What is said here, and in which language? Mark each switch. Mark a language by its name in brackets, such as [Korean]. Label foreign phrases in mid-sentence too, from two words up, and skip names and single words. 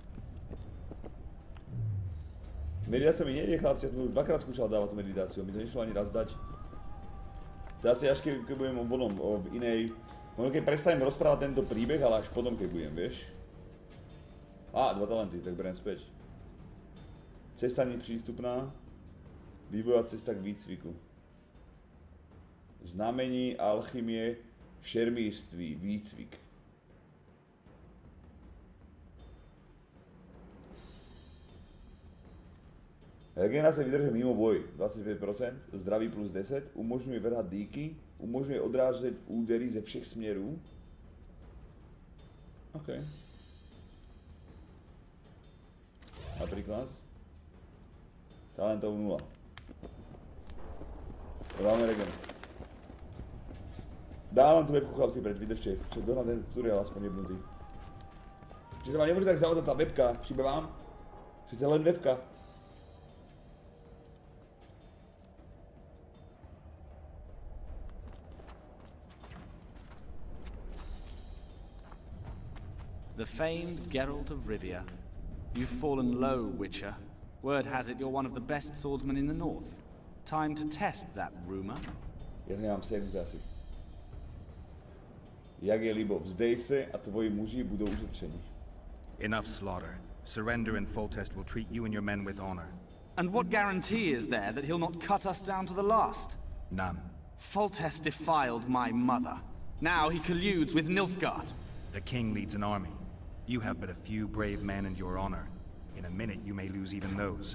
[Slovak] Meditácia mi nejde, chlapci, ja som to už dvakrát skúšal dávať tú meditáciu, mi to nešlo ani raz dať. To asi až keď budem v inej... Možno keď prestanem rozprávať tento príbeh, ale až potom keď budem, vieš. Á, 2 talenty, tak beriem späť. [Czech] Cesta nepřístupná. Vývojová cesta k výcviku. Znamení, alchymie, šermírství, výcvik. [Slovak] Regenerácia vydrží mimo boj 25%, zdraví plus 10, umožňuje vrhať dýky, umožňuje [Czech] odrážet údery ze všech směrů. [Slovak] OK. Napríklad. Talentov 0. Dáme regen. Dávam tu webku, chlapci, preč, vydržte. Však dohnám ten tutoriál aspoň jebnutý. Čiže vám nebude tak zavodať tá webka, šíbe vám? Že to je len webka. [English] The famed Geralt of Rivia. You've fallen low, Witcher. Word has it you're one of the best swordsmen in the north. Time to test that rumor. [Slovak] Ja nemám savings asi. [Czech] Jak je libo, vzdej se a tvoji muži budou ušetřeni. [English] Enough slaughter. Surrender and Foltest will treat you and your men with honor. And what guarantee is there that he'll not cut us down to the last? None. Foltest defiled my mother. Now he colludes with Nilfgaard. The king leads an army. You have but a few brave men and your honor. In a minute you may lose even those.